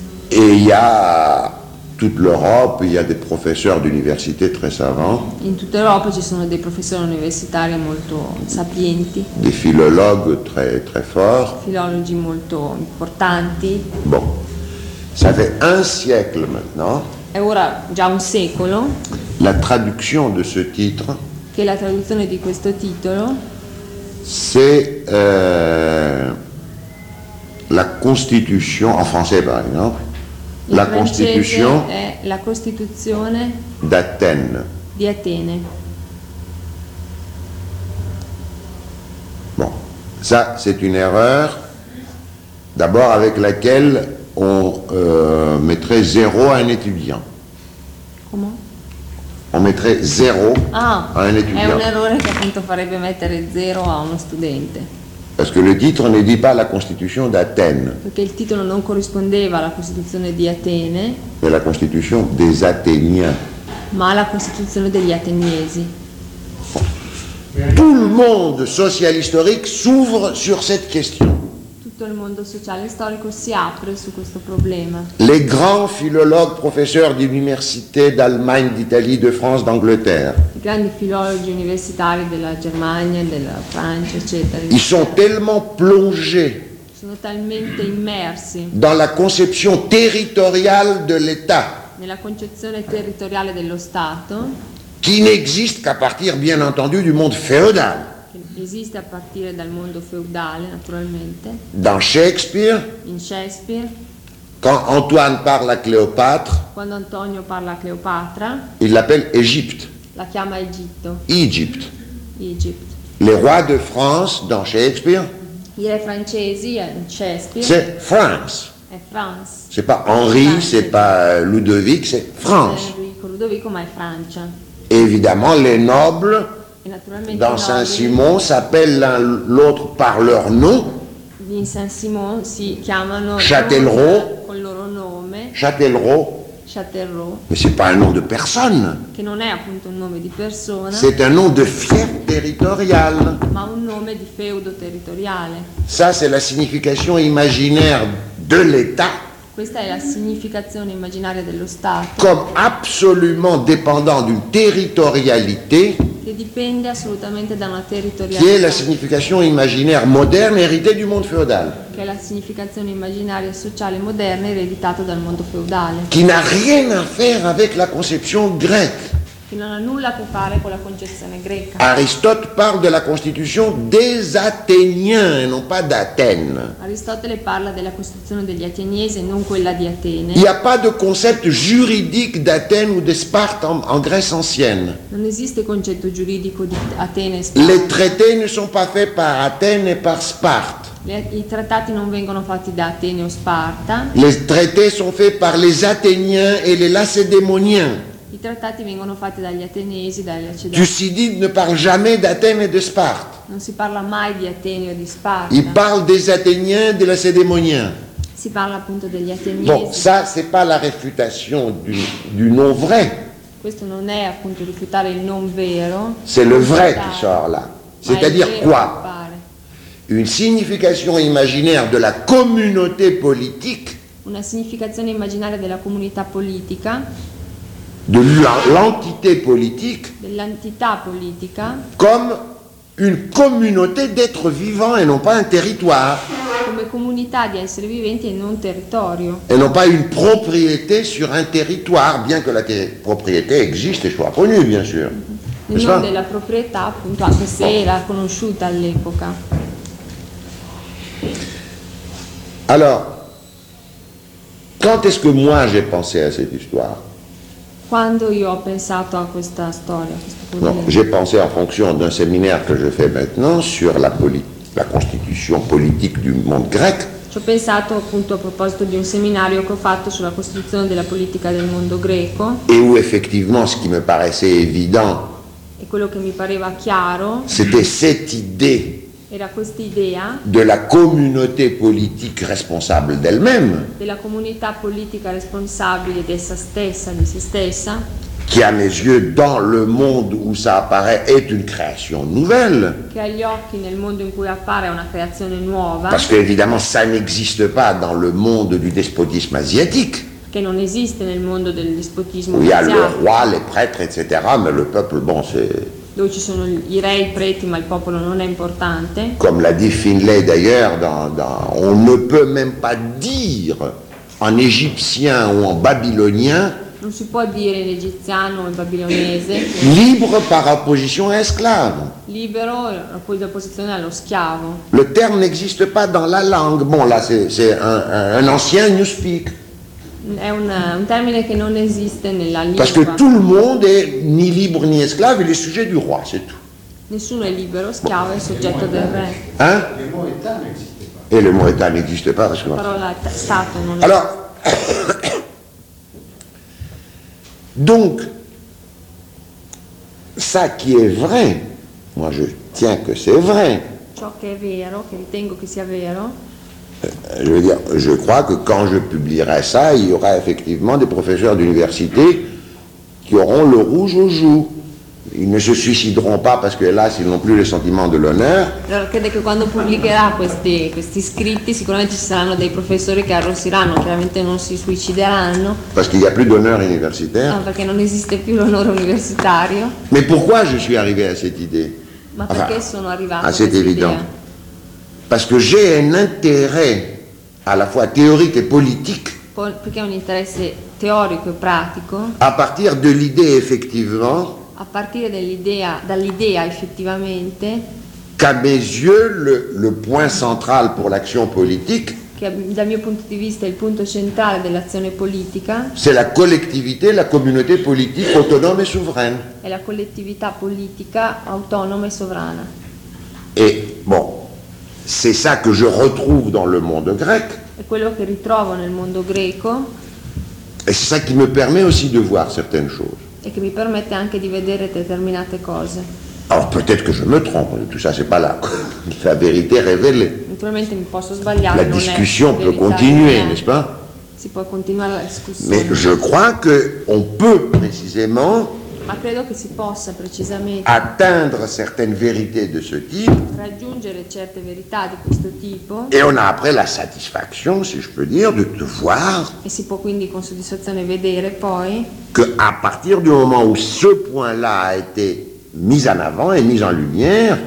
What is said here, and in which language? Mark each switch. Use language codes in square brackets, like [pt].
[fr] Et il y a toute l'Europe, il y a des professeurs d'université très savants. [it] In tutta Europa ci sono dei professori universitari molto sapienti. [fr] Des philologues très très forts. [it] Filologi molto importanti. [fr] Bon, ça fait un siècle maintenant. [it] È ora già un secolo. [fr] La traduction de ce titre. [it] Che la traduzione di questo titolo. [fr] C'est la Constitution en français, par exemple. La Constitution, la Constitution d'Athènes. [it] Di Atene. [fr] Bon, ça c'est une erreur. D'abord avec laquelle on mettrait zéro à un étudiant. Comment? On mettrait zéro ah, à un étudiant. [it] È un errore che appunto farebbe mettere zero a uno studente. [fr] Parce que le titre ne dit pas la Constitution d'Athènes. [it] Perché il titolo non corrispondeva alla Costituzione di Atene. [fr] Mais la Constitution des Athéniens. [it] Ma la Costituzione degli Ateniesi. [fr] Tout le monde social historique s'ouvre sur cette question. [it] Tutto il mondo sociale storico si apre su questo problema. [fr] Les grands philologues, professeurs d'université d'Allemagne, d'Italie, de France, d'Angleterre. [it] I grandi filologi universitari della Germania, della Francia, eccetera. [fr] Ils sont tellement plongés. [it] Sono talmente immersi. [fr] Dans la conception territoriale de l'État. [it] Nella concezione territoriale dello Stato. [fr] Qui n'existe qu'à partir, bien entendu, du monde féodal. [it] Esiste a partire dal mondo feudale, naturalmente. [fr] Dans Shakespeare. [it] In Shakespeare. [fr] Quand Antoine parle à Cléopâtre. [it] Quando Antonio parla a Cleopatra. [fr] Il l'appelle Égypte. [it] La chiama Egitto. [en] Egypt. Egypt. [fr] Les rois de France dans Shakespeare. [it] I re francesi in Shakespeare. [fr] C'est France. [it] È France. [fr] C'est pas Henri, France. C'est pas Ludovic, c'est France. [it] Enrico, Ludovico, ma è Francia. [fr] Et évidemment, les nobles. Et dans Saint-Simon, s'appellent l'un l'autre par leur nom. [it] In Saint-Simon si chiamano Châtellerault. Con loro nome. Châtellerault. Châtellerault. [fr] Mais c'est pas un nom de personne. [it] Che non è appunto un nome di persona. [fr] C'est un nom de fief territorial. [it] Ma un nome di feudo territoriale. [fr] Ça, c'est la signification imaginaire de l'État. [it] Questa è la significazione immaginaria dello Stato. [fr] Comme absolument dépendant d'une territorialité. [it] Che dipende assolutamente da una territorialità. [fr] Qui est la signification imaginaire moderne héritée du monde féodal. [it] Che è la significazione immaginaria sociale moderna ereditata dal mondo feudale. [fr] Qui n'a rien à faire avec la conception grecque. [it] Che non ha nulla a che fare con la concezione greca. [fr] Aristote parle de la constitution des Athéniens et non pas d'Athènes. [it] Aristotele parla della costituzione degli Ateniesi e non quella di Atene. [fr] Il n'y a pas de concept juridique d'Athènes ou de Sparte en Grèce ancienne. [it] Non esiste concetto giuridico di Atene e Sparte. [fr] Les traités ne sont pas faits par Athènes et par Sparte. [it] I trattati non vengono fatti da Atene o Sparta. [fr] Les traités sont faits par les Athéniens et les Lacédémoniens. [it] I trattati vengono fatti dagli Ateniesi, dagli Lacedemoni. [fr] Tucidide ne parle jamais d'Athènes et de Sparte. [it] Non si parla mai di Atene o di Sparta. [fr] Il parle des Athéniens et des Lacédémoniens. [it] Si parla appunto degli Ateniesi. [fr] Bon, ça c'est pas la réfutation du nom vrai. [it] Questo non è appunto rifutare il non vero. [fr] C'est le vrai qui sort là. C'est-à-dire quoi? Une signification imaginaire de la communauté politique. [it] Una significazione immaginaria della comunità politica. [fr] De l'entité politique, [it] de l'entità politica, [fr] comme une communauté d'êtres vivants et non pas un territoire, [it] come comunità di esseri viventi e non territorio, [fr] et non pas une propriété sur un territoire, bien que la propriété existe et soit connue, bien sûr. [it] Il nome della proprietà, appunto, anche se era conosciuta all'epoca. [fr] Alors, quand est-ce que moi j'ai pensé à cette histoire? [it] Quando io ho pensato a questa storia, a questo problema. [fr] Non, j'ai pensé en fonction d'un séminaire que je fais maintenant sur la constitution politique du monde grec. [it] Ci ho pensato appunto a proposito di un seminario che ho fatto sulla costituzione della politica del mondo greco. [fr] Et où effectivement ce qui me paraissait évident. [it] E quello che mi pareva chiaro. [fr] C'était cette idée. Et là, cette idée de la communauté politique responsable d'elle-même, [it] de la comunità politica responsabile d'essa stessa, di se stessa, [fr] qui à mes yeux, dans le monde où ça apparaît, est une création nouvelle, [it] che agli occhi nel mondo in cui appare è una creazione nuova, [fr] parce que évidemment ça n'existe pas dans le monde du despotisme asiatique, [it] che non esiste nel mondo del despotismo [fr] asiatico, où il y a le roi, les prêtres, etc., mais le peuple, bon, c'est... [it] dove ci sono i re, i preti, ma il popolo non è importante. [fr] Comme l'a dit Finlay d'ailleurs, dans on ne peut même pas dire en égyptien ou en babylonien, [it] non si può dire in egiziano o in babilonese, [fr] libre par opposition à esclave, [it] libero in opposizione allo schiavo. [fr] Le terme n'existe pas dans la langue. Bon, là c'est un ancien newspeak. [it] È un termine che non esiste nella lingua. [fr] Parce que tout le monde est ni libre ni esclave, il est sujet du roi, c'est tout. [it] Nessuno è libero, schiavo, bon. È soggetto del re. Hein? [fr] Le mot état n'existe pas. Et le mot état n'existe pas, parce que... [it] La parola stato non esiste. [fr] Alors, donc, ça qui est vrai, moi je tiens que c'est vrai. [it] Ciò che è vero, che ritengo che sia vero. [fr] Je veux dire, je crois que quand je publierai ça, il y aura effectivement des professeurs d'université qui auront le rouge aux joues. Ils ne se suicideront pas parce que là, ils n'ont plus le sentiment de l'honneur. [it] Alors, credo che quando pubblicherà questi scritti, sicuramente ci saranno dei professori che arrossiranno, chiaramente non si suicideranno. [fr] Parce qu'il n'y a plus d'honneur universitaire. [it] Non, perché non esiste più l'onore universitario. [fr] Mais pourquoi je suis arrivé à cette idée? [it] Ma enfin, perché sono arrivato [fr] à cette évidence [it] idea? [fr] Parce que j'ai un intérêt à la fois théorique et politique. [it] Perché ho un interesse teorico e pratico. [fr] À partir de l'idée effectivement. [it] A partire dall'idea, effettivamente. [fr] Qu'à mes yeux le point central pour l'action politique. [it] Che dal mio punto di vista è il punto centrale dell'azione politica. [fr] C'est la collectivité, la communauté politique autonome et souveraine. [it] È la collettività politica autonoma e sovrana. [fr] Et bon. C'est ça que je retrouve dans le monde grec. [it] Et quello che ritrovo nel mondo greco. [fr] Et c'est ça qui me permet aussi de voir certaines choses. [it] E che mi permette anche di vedere determinate cose. [fr] Alors peut-être que je me trompe, tout ça c'est pas là. La vérité révélée. [it] Naturalmente mi posso sbagliare. [fr] La discussion peut continuer, n'est-ce pas? [it] Si può continuare la discussione. [fr] Mais je crois que on peut précisément. [it] Ma credo che si possa precisamente [fr] atteindre certaines vérités de ce type, [it] raggiungere certe verità di questo tipo, [fr] et on a après la satisfaction, si je peux dire, de voir, [it] e si può quindi con soddisfazione vedere poi, [fr] que à partir du moment où ce point-là a été mis en avant et mis en lumière,